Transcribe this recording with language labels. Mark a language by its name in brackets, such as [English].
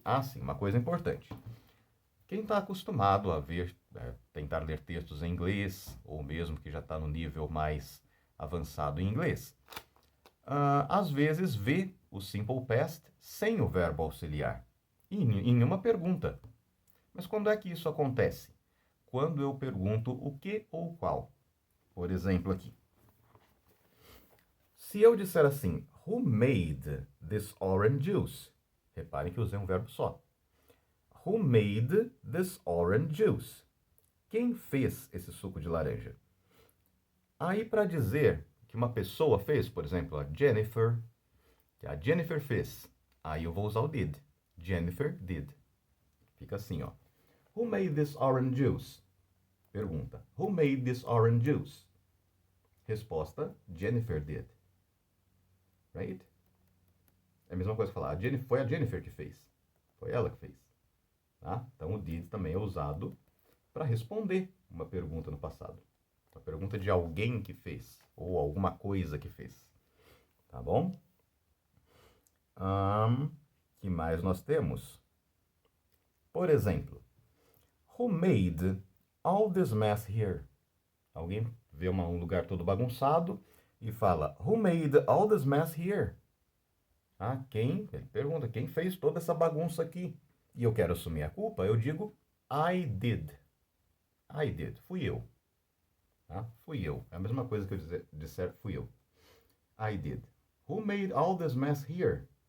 [Portuguese] Sim, uma coisa importante. Quem está acostumado a ver, tentar ler textos em inglês, ou mesmo que já está no nível mais avançado em inglês, às vezes vê o simple past sem o verbo auxiliar, em uma pergunta. Mas quando é que isso acontece? Quando eu pergunto o que ou qual. Por exemplo, aqui. Se eu disser assim, [English] who made this orange juice? [Portuguese] Reparem que eu usei um verbo só. [English] Who made this orange juice? [Portuguese] Quem fez esse suco de laranja? Aí, para dizer que uma pessoa fez, por exemplo, a Jennifer, que a Jennifer fez, aí eu vou usar o did. [English] Jennifer did. [Portuguese] Fica assim, ó. [English] Who made this orange juice? [Portuguese] Pergunta. [English] Who made this orange juice? [Portuguese] Resposta, [English] Jennifer did. Right? [Portuguese] É a mesma coisa que falar, foi a Jennifer que fez. Foi ela que fez. Tá? Então, o did também é usado para responder uma pergunta no passado. Uma pergunta de alguém que fez, ou alguma coisa que fez. Tá bom? Que mais nós temos? Por exemplo, [English] who made all this mess here? [Portuguese] Alguém vê um lugar todo bagunçado e fala, [English] who made all this mess here? [Portuguese] Ele pergunta, quem fez toda essa bagunça aqui? E eu quero assumir a culpa, eu digo, [English] I did. I did, [Portuguese] fui eu. Tá? Fui eu. É a mesma coisa que eu disser fui eu. [English] I did. Who made all this mess here?